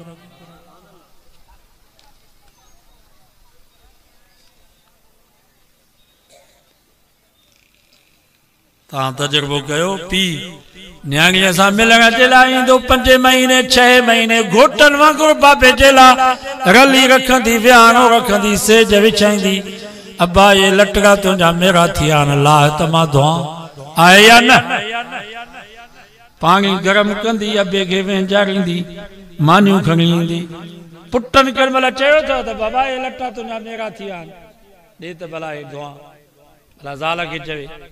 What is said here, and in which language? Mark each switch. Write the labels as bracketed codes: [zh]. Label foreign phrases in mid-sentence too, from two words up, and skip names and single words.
[sd] तव्हां तजुर्बो कयो पी न्याणीअ सां मिलण जे लाइ ईंदो 5 महीने 6 महीने घोटनि वांगुरु बाबे जे लाइ रली रखंदी विहाणो रखंदी सेज विछाईंदी अब्बा ये लटका तुंहिंजा मेरा थिया आहिनि लाह त मां धोआं आहे या न पाणी गरम कंदी अबे खे वेंजारींदी मानियूं खणी ईंदी पुटनि कंहिं महिल चयो अथव त बाबा ये लटा तुंहिंजा मेरा थिया आहिनि ॾे त भला हे धोआं भला ज़ाल खे चवे